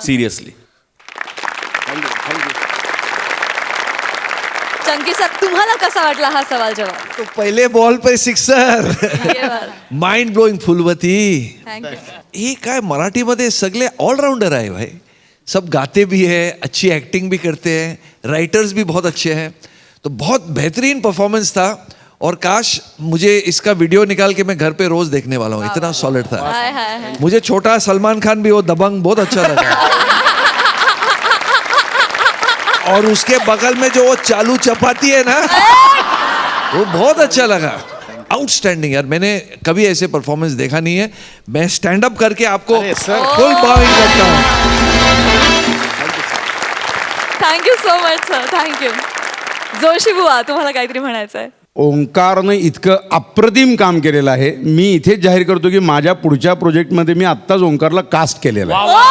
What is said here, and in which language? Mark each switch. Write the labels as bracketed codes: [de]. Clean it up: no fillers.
[en] Seriously. [mr] Chunky sir तुम्हाला कसा वाटला हा सवाल जवाब? [hi] तो पहले बॉल पे सिक्सर. [en] mind blowing [hi] फुलवती. [en] Thank you. [mr] ये काय मराठीमध्ये सगळे ऑलराउंडर आहे भाई. [hi] सब गाते भी है, अच्छी एक्टिंग भी करते हैं, राइटर्स भी बहुत अच्छे हैं. तो बहुत बेहतरीन परफॉर्मेंस था और काश मुझे इसका वीडियो निकाल के मैं घर पे रोज देखने वाला हूँ. इतना सॉलिड था. हाय हाय हाय. मुझे छोटा सलमान खान भी वो दबंग बहुत अच्छा लगा. और उसके बगल में जो वो चालू चपाती है ना वो बहुत अच्छा लगा. आउटस्टैंडिंग यार, मैंने कभी ऐसे परफॉर्मेंस देखा नहीं है. मैं स्टैंड अप करके आपको फुल बाविंग करता हूँ. [en] Thank you so much sir. Thank you. [mr] Joshi बुवा तुम्हाला काहीतरी म्हणायचं आहे? ओंकारनं इतकं अप्रतिम काम केलेलं आहे. मी इथेच जाहीर करतो की माझ्या पुढच्या प्रोजेक्टमध्ये मी आत्ताच ओंकारला कास्ट केलेलं आहे.